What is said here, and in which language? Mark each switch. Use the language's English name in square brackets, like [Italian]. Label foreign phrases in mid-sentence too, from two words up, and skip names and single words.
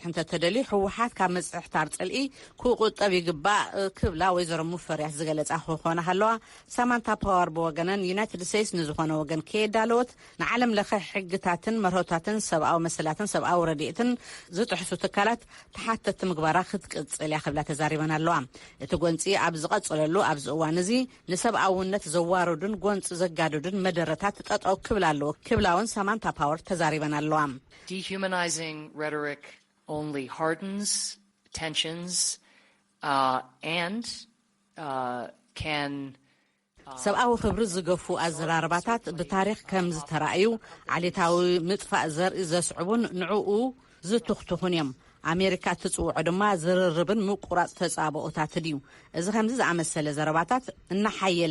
[Tigrinya] እንተተደልዩ ሕወሓት ካብ መጽሕታር ጽልኢ ክቁጠብ ይግባእ ክብላ ወይዘሮ ሙፈሪያት ዝገለጻ ክኾነ ሃለዋ ሳማንታ ፓወር ብወገነን ዩናይትድ ስቴትስ ንዝኾነ ወገን ከየዳለወት ንዓለም ለኸ ሕግታትን መርሆታትን ሰብኣዊ መሰላትን ሰብኣዊ ረድኤትን ዝጥሕሱ ትካላት ተሓተቲ ምግባራ ክትቅጽል እያ ክብላ ተዛሪበን ኣለዋ እቲ ጎንፂ ኣብ ዝቐጽለሉ ኣብዚ እዋን እዚ ንሰብኣውነት ዘዋርዱን ጎንፂ ዘጋድዱን መደረታት ጠጠው ክብላ ኣለዎ ክብላውን ሳማንታ ፓወር ተዛሪበን ኣለዋ [English] Dehumanizing rhetoric only hardens tensions and can [Tigrinya] ሰብኣዊ ክብሪ ዝገፉ ኣዘራርባታት ብታሪክ ከም ዝተራእዩ ዓሌታዊ ምጥፋእ ዘርኢ ዘስዕቡን ንዕኡ ዝትኽትኹን እዮም ኣሜሪካ ትጽውዖ ድማ ዝርርብን ምቁራጽ ተጻብኦታት ድዩ እዚ ከምዚ ዝኣመሰለ ዘረባታት እናሓየለ